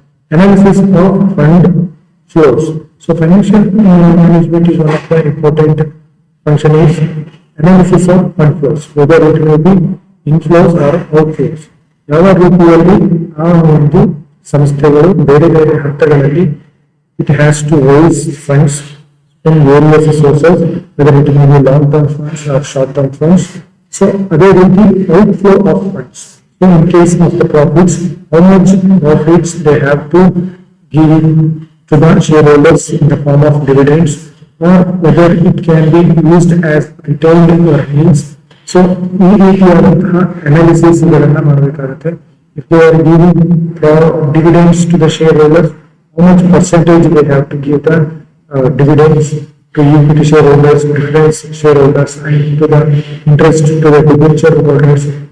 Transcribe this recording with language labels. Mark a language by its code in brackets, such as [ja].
[en] Analysis of fund flows. So financial management is one of the important function is analysis of fund flows, whether it may be inflows or outflows. [kn] ಯಾವ ರೀತಿಯಲ್ಲಿ ಆ ಒಂದು ಸಂಸ್ಥೆಗಳು ಬೇರೆ ಬೇರೆ ಹಂತಗಳಲ್ಲಿ [en] It has to raise funds from various sources, whether it may be long-term funds or short-term funds. So, other the outflow of funds. So, in case of the profits, how much profits they have to give to the shareholders in the form of dividends, or whether it can be used as retained earnings. [kn] So, ಈ ರೀತಿಯಾದಂತಹ analysis ಗಳನ್ನ ಮಾಡಬೇಕಾಗುತ್ತೆ. [en] If they are giving dividends to the shareholders, how much percentage they have to give the dividends to equity shareholders, preference shareholders, and to the interest to the debenture holders.